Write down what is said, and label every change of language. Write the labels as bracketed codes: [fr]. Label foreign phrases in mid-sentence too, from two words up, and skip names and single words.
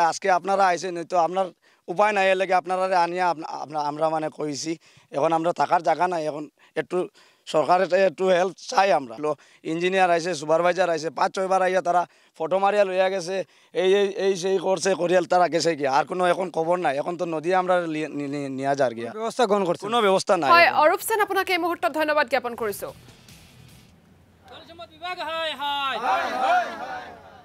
[bn] আজকে আপনারা আইসেন, তো আপনার উপায় নাই, এর লাগে আপনারা আনিয়া আমরা মানে কইছি। এখন আমরা থাকার জায়গা নাই, এখন একটু সরকারের একটু হেল্প চাই আমরা। ইঞ্জিনিয়ার আইসে, সুপারভাইজার আইসে, 5-6 বার আইয়া তারা ফটো মারিয়া লইয়া গেছে, এই সেই করছে করিয়াল তারা গেছে গিয়া। আর কোনো এখন খবর নাই, এখন তো নদী আমরা নিয়ে যার গিয়া [as] ব্যৱস্থা গ্ৰহণ কৰিছে, কোনো ব্যৱস্থা নাই। হয়, অৰূপ সেন, আপোনাক এই মুহূৰ্তত ধন্যবাদ জ্ঞাপন কৰিছো।